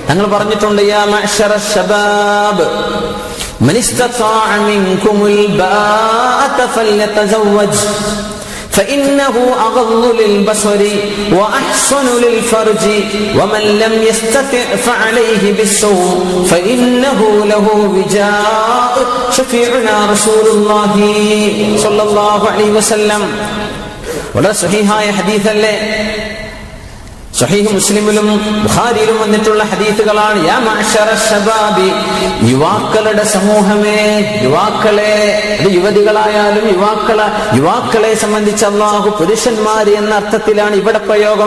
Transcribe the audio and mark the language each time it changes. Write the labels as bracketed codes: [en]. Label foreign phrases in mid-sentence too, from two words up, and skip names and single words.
[ml] തങ്ങൾ പറഞ്ഞിട്ടുണ്ട്, [ar] يا معشر الشباب من استطاع منكم الباءة فليتزوج فإنه أغض للبصر وأحسن للفرج ومن لم يستطع فعليه بالصوم فإنه له وجاء شفيعنا رسول الله صلى الله عليه وسلم. [ml] വളരെ സഹീഹായ ഹദീസല്ലേ, സഹീഹ് മുസ്ലിമിലും ബുഖാരിയിലും വന്നിട്ടുള്ള ഹദീസുകളാണ്. [ar] يا معشر الشباب, [ml] യുവാക്കളുടെ സമൂഹമേ, യുവാക്കളെ, അത് യുവതികളായാലും യുവാക്കളെ സംബന്ധിച്ച് അല്ലാഹു പുരുഷന്മാര് എന്ന അർത്ഥത്തിലാണ് ഇവിടെ പ്രയോഗം.